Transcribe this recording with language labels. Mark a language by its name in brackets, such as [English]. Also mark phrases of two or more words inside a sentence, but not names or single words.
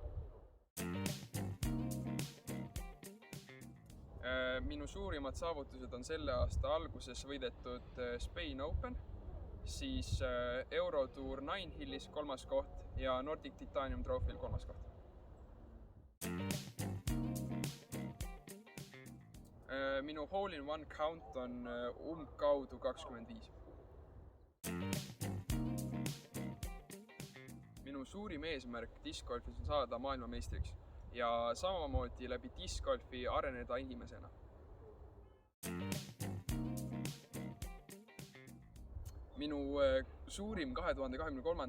[Estonian] Minu suurimad saavutused on selle aasta alguses võidetud Spain Open, siis Eurotour Nine Hillis 3. koht ja Nordic Titanium Trophy'l 3. koht. Minu [English] hole-in-one count [Estonian] on umbkaudu 25. Minu suurim eesmärk discgolfis on saada maailmameistriks ja samamoodi läbi discgolfi areneda inimesena. Minu suurim 2023.